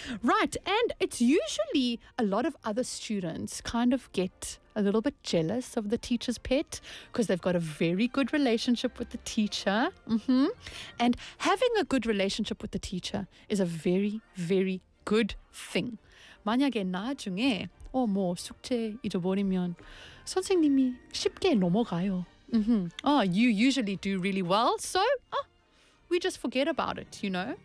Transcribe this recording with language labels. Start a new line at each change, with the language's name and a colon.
English: Right, and it's usually a lot of other students kind of get a little bit jealous of the teacher's pet because they've got a very good relationship with the teacher. Mm-hmm. And having a good relationship with the teacher is a very, very good thing.
Korean: 만약에 나중에 뭐 숙제 잊어버리면 선생님이 쉽게 넘어가요. Mm-hmm.
English: Oh, you usually do really well, so we just forget about it, you know?